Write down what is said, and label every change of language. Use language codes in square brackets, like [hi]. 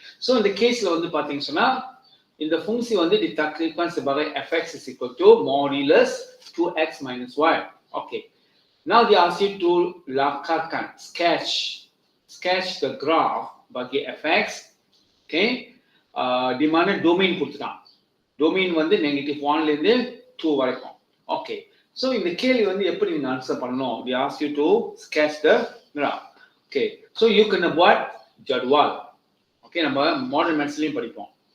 [ta] So இந்த கேஸ்ல வந்து பாத்தீங்க சொன்னா இந்த ஃபங்க்ஷன் வந்து [ms] ditakdirkan sebagai [en] fx is equal to modulus 2x minus y. Okay. Now they ask you to lakarkan, sketch the graph bagi fx. Okay. [ms] Di mana domain [ta] கொடுத்துட்டான். Domain வந்து -1 ல இருந்து 2 வரைக்கும். Okay. So இந்த கேள்வி வந்து எப்படி நீங்க ஆன்சர் பண்ணணும்? [en] They ask you to sketch the graph. Okay. So you can [ms] buat jadual. [ta] Okay, நம்ம மாடர்ன் மேத்ஸ்லயும் படிப்போம்.